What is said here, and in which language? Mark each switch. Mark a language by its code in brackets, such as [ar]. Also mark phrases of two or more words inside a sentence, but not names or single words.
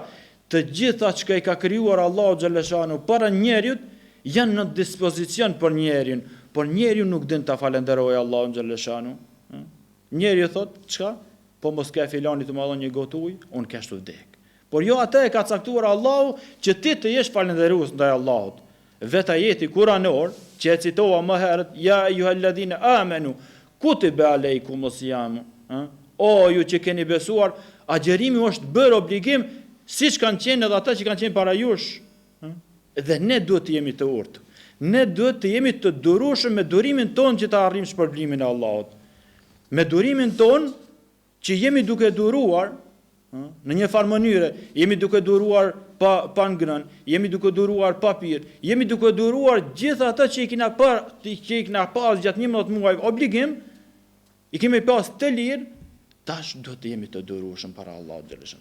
[sq] Të gjitha që i ka krijuar Allahu xhaleshanu para njeriut janë në dispozicion për njerin, por njeriu nuk din ta falenderojë Allahun xhaleshanu. Njeriu thot, çka? Po mos ka filani të më dhon një gotë ujë, unë kështu vdek. Por jo atë e ka caktuar Allahu që ti të jesh falënderues ndaj Allahut. Vetë ajeti kuranor që e citova më herët, [ar] يا أيها الذين آمنوا كتب عليكم الصيام. [sq] O ju që keni besuar, agjerimi është bërë obligim siç kanë qenë edhe ata që kanë qenë para jush. Dhe ne duhet të jemi të urtë. Ne duhet të jemi të durueshëm me durimin tonë që të arrijmë shpërblimin e Allahut. Me durimin tonë që jemi duke duruar në një farë mënyre, jemi duke duruar pa ngrënë, jemi duke duruar pa pirë, jemi duke duruar gjithë ata që i kena pas gjatë 11 muaj obligim, i kemi pas të lirë, tash duhet të jemi të durueshëm para Allahut xhaleshanu.